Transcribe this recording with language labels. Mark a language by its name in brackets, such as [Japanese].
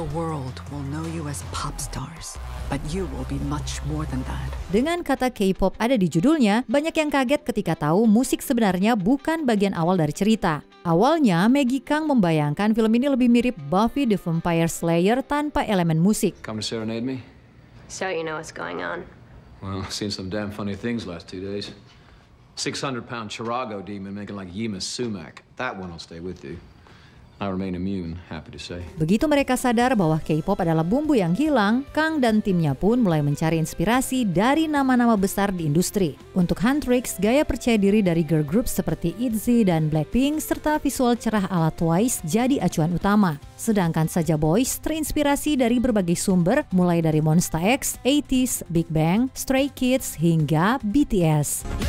[English] The world will know you as pop stars, but you will be much more than that. [Indonesian] Dengan kata K-pop ada di judulnya, banyak yang kaget ketika tahu musik sebenarnya bukan bagian awal dari cerita. Awalnya, Maggie Kang membayangkan film ini lebih mirip Buffy the Vampire Slayer tanpa elemen musik. [English] Come to serenade me? So you know what's going on. Well, I've seen some damn funny things last 2 days. 600-pound Chirago demon making like Yima Sumac. That one will stay with you. I remain immune, happy to say. [Indonesian] Begitu mereka sadar bahwa K-pop adalah bumbu yang hilang, Kang dan timnya pun mulai mencari inspirasi dari nama-nama besar di industri. Untuk Huntrix, gaya percaya diri dari girl group seperti ITZY dan Blackpink serta visual cerah ala Twice jadi acuan utama. Sedangkan Saja Boys terinspirasi dari berbagai sumber mulai dari Monsta X, 80s, Big Bang, Stray Kids hingga BTS.